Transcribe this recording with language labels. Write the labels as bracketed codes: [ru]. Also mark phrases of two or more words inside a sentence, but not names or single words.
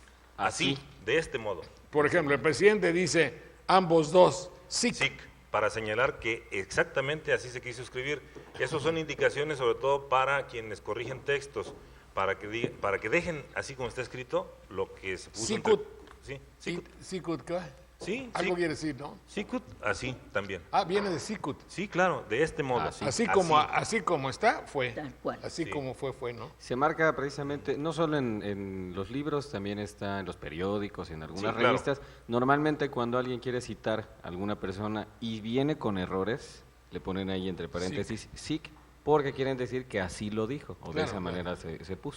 [es] Así, de este modo. Por ejemplo, el presidente dice ambos dos, SIC. SIC, para señalar que exactamente así se quiso escribir. Esas son indicaciones sobre todo para quienes corrigen textos, para que dejen así como está escrito lo que se puso. Sicut. Sí, Sicut. Sicut, ¿qué? Sí, algo quiere decir, ¿no? Sicut, así también. Ah, viene de Sicut. Sí, claro, de este modo. Así como está, fue. Tal cual. Así como fue, ¿no? Se marca precisamente, no solo en los libros, también está en los periódicos, en algunas revistas. Normalmente cuando alguien quiere citar a alguna persona y viene con errores, le ponen ahí entre paréntesis SIC, porque quieren decir que así lo dijo, o de esa manera se puso.